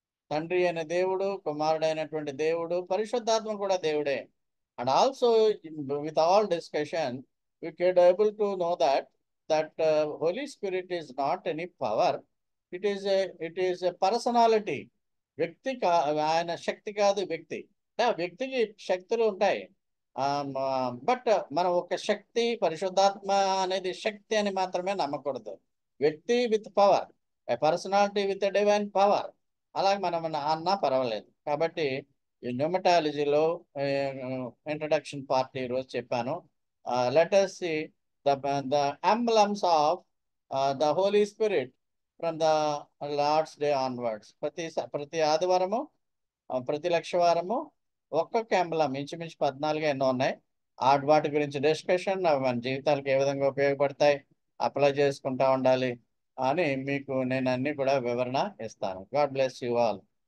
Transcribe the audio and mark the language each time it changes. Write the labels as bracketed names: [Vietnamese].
[Telugu] తండ్రి అయిన దేవుడు, కుమారుడైనటువంటి దేవుడు, పరిశుద్ధాత్మ కూడా దేవుడే. [English] And also with all discussion, we get able to know that Holy Spirit is not any power. It is a personality. [Telugu] వ్యక్తి ఆయన శక్తి కాదు, వ్యక్తి. వ్యక్తికి శక్తులు ఉంటాయి, బట్ మనం ఒక శక్తి పరిశుద్ధాత్మ అనేది శక్తి అని మాత్రమే నమ్మకూడదు. వ్యక్తి with power, [English] personality with divine power, [Telugu] అలాగే మనం అన్నా పర్వాలేదు. కాబట్టి ఈ న్యూమటాలజీలో ఇంట్రడక్షన్ పార్ట్ ఈరోజు చెప్పాను. [English] Let us see the emblems of the Holy Spirit from the Lord's Day onwards. [Telugu] ప్రతి ఆదివారము, ప్రతి లక్షవారము ఒక్కొక్క ఎంబలం, ఇంచుమించు 14 ఎన్నో ఉన్నాయి. వాటి గురించి డిస్కషన్, మన జీవితాలకు ఏ విధంగా ఉపయోగపడతాయి, అప్లై చేసుకుంటా ఉండాలి అని మీకు నేను అన్ని కూడా వివరణ ఇస్తాను. [English] God bless you all.